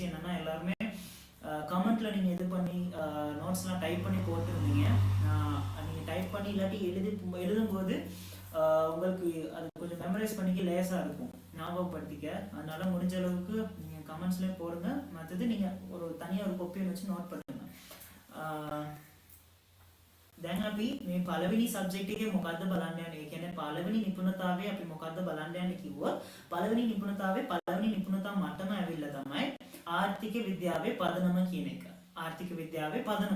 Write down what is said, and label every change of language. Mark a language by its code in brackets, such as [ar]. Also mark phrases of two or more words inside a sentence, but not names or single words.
[ta] என்னென்னா எல்லாருமே கமெண்ட்டில் நீங்கள் இது பண்ணி நோட்ஸ்லாம் டைப் பண்ணி போட்டுருந்தீங்க. நீங்கள் டைப் பண்ணி இல்லாட்டி எழுதும்போது உங்களுக்கு அது கொஞ்சம் மெமரைஸ் பண்ணிக்க லேசாக இருக்கும், ஞாபகப்படுத்திக்க. அதனால் முடிஞ்ச அளவுக்கு நீங்கள் கமெண்ட்ஸ்லேயே போடுங்க. மற்றது நீங்கள் ஒரு தனியாக ஒரு கொப்பியை வச்சு நோட் பண்ணுங்க. [si] දැන් අපි මේ පළවෙනි සබ්ජෙක්ට් එකේ මොකද්ද බලන්න යන්නේ? ඒ කියන්නේ පළවෙනි නිපුණතාවය අපි මොකද්ද බලන්න යන්නේ කිව්වොත් පළවෙනි නිපුණතාව මට්ටම ඇවිල්ලා තමයි ආර්ථික විද්‍යාවේ පදනම කියන එක. ආර්ථික විද්‍යාවේ පදනම.